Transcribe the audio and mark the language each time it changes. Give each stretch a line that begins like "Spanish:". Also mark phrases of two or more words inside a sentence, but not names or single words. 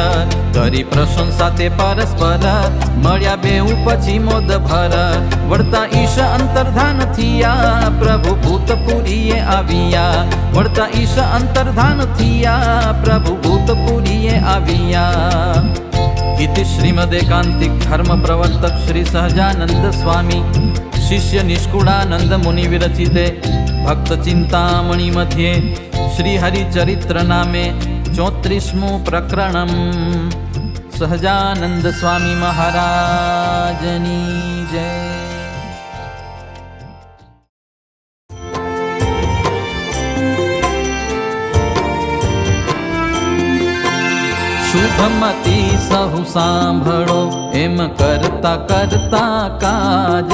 Gujarati: કરી પ્રશંસા તે પરસ્પર, મળ્યા બેઉ પછી મોદ ભર. વળતા ઈશ અંતર્ધાન થયા, પ્રભુ ભૂતપુરીએ આવ્યા. વળતા ઈશ અંતર્ધાન થયા, પ્રભુ ભૂતપુરીએ આવ્યા.
Sanskrit: इति श्रीमदेकांतिक धर्म प्रवर्तक श्री सहजानंद स्वामी शिष्य निष्कुळानंद मुनि विरचिते भक्त चिंतामणि मध्ये श्री हरिचरित्र
Gujarati: નામે 34મું
Sanskrit: प्रकरणम्.
Gujarati: સહજાનંદ સ્વામી મહારાજની જય. શુભમતી સહુ સાંભળો, એમ કરતા કરતા કાજ.